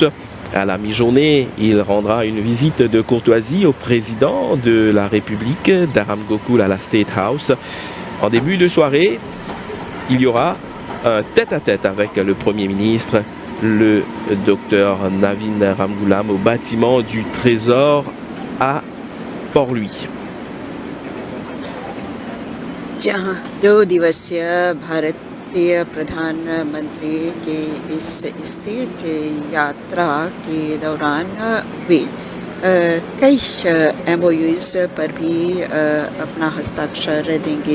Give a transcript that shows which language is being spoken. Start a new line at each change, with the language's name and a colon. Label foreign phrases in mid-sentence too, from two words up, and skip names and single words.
French: À la mi-journée, il rendra une visite de courtoisie au président de la République d'Aram Gokul à la State House. En début de soirée, il y aura un tête-à-tête avec le Premier ministre, le docteur Navin Ramgoolam, au bâtiment du Trésor à Port-Louis.
Hindi: जहां 2 दिवसीय भारतीय प्रधानमंत्री के इस स्थित यात्रा के दौरान वे कई MOUs पर भी अपना हस्ताक्षर देंगे।